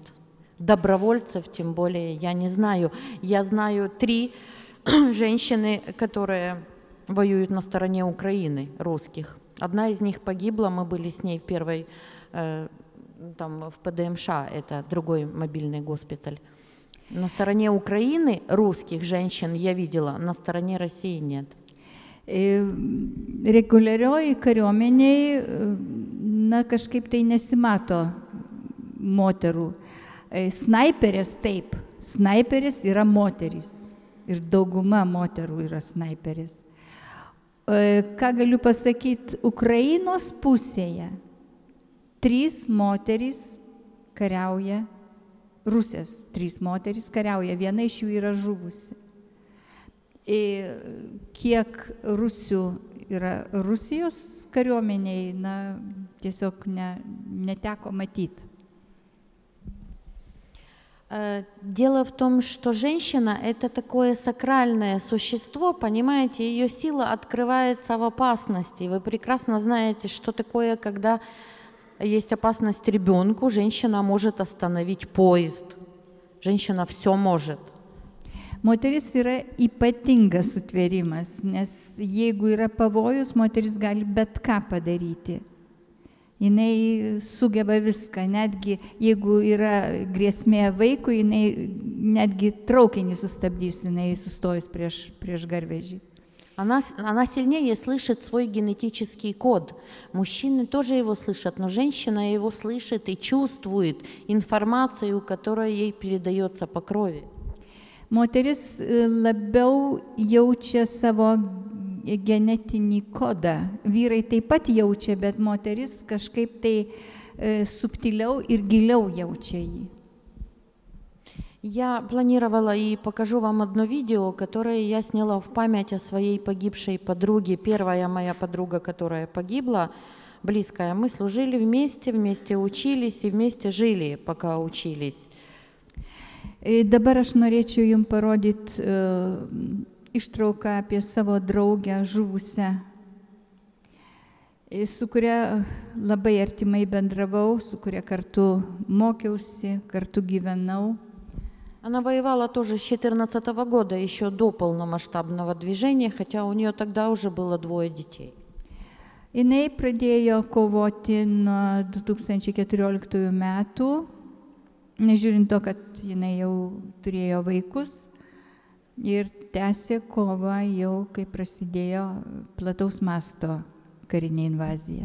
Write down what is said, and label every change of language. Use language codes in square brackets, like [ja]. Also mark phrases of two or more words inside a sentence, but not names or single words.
[ru] Добровольцев, тем более, я не знаю. Я знаю 3 женщины, которые воюют на стороне Украины, русских. Одна из них погибла, мы были с ней в первой, там, в ПДМШ, это другой мобильный госпиталь. На стороне Украины русских женщин я видела, на стороне России нет. [lt] Reguliarioj kariuomeniai, na, kažkaip tai nesimato moterų. Snaiperės taip, snaiperės yra moterys ir dauguma moterų yra snaiperės. Ką galiu pasakyti, Ukrainos pusėje 3 moterys kariauja, Rusės 3 moterys kariauja, viena iš jų yra žuvusi. Kiek rusių yra Rusijos kariuomeniai, na, tiesiog neteko matyti. [ru] Дело в том, что женщина – это такое сакральное существо, понимаете, ее сила открывается в опасности. Вы прекрасно знаете, что такое, когда есть опасность ребенку, женщина может остановить поезд. Женщина все может. [lt] Moteris yra ypatingas sutvėrimas, nes jeigu yra pavojus, moteris gali bet ką padaryti. Jinai sugeba viską, netgi jeigu yra grėsmė vaikui, jinai netgi traukinį sustabdys, jinai sustojus prieš garvežį. [ru] Она сильнее слышит свой генетический код. Мужчины тоже его слышат, но женщина его слышит и чувствует информацию, которая ей передается по крови. [lt] Moteris labiau jaučia savo genetinį kodą. Vyrai taip pat jaučia, bet moteris kažkaip tai subtiliau ir giliau jaučia jį. [ru] Я планировала и покажу вам одно видео, которое я сняла в память о своей погибшей подруге. Первая моя подруга, которая погибла, близкая. Мы служили вместе учились и вместе жили, пока учились. [lt] Dabar aš norėčiau jums parodyti ištrauką apie savo draugę žuvusią, su kuria labai artimai bendravau, su kuria kartu mokiausi, kartu gyvenau. [ru] Она воевала тоже с 2014 года, еще до полномасштабного движения, хотя у нее тогда уже было 2 детей. [lt] Jinai pradėjo kovoti nuo 2014 metų. Nežiūrint to, kad jinai jau turėjo vaikus ir tęsė kovą jau, kai prasidėjo plataus masto karinė invazija.